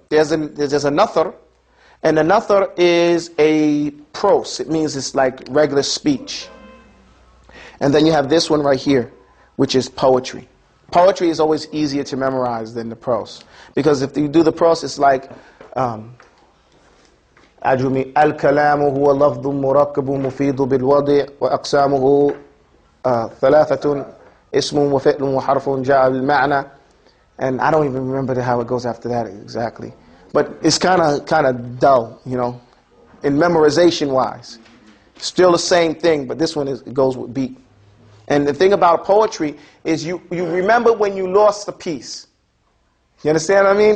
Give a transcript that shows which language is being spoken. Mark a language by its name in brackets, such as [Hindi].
[English] There's a Nathar, and the Nathar is a prose. It means it's like regular speech. And then you have this one right here, which is poetry. Poetry is always easier to memorize than the prose. Because if you do the prose, it's like... [Arabic] أجرمي الكلام هو لفظ مركب مفيد بالوضع وأقسامه ثلاثة اسم وفعل وحرف جاء بالمعنى. [English] And I don't even remember how it goes after that exactly. But it's kind of dull, you know, in memorization wise. Still the same thing, but this one it goes with beat. And the thing about poetry is you remember when you lost a piece. You understand what I mean?